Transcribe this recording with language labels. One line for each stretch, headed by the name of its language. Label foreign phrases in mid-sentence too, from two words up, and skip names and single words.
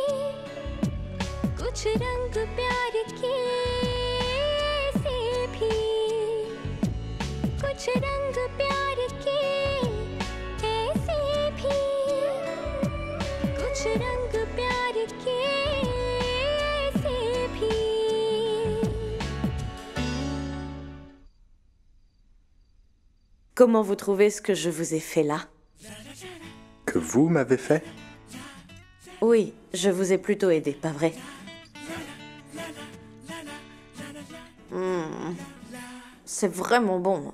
Hindi: कुछ रंग प्यार के ऐसे भी कुछ रंग प्यार के ऐसे भी कुछ रंग प्यार के ऐसे भी
French: Comment vous trouvez ce que je vous ai fait là? Que vous m'avez fait? Oui, je vous ai plutôt aidé, pas vrai? C'est vraiment bon.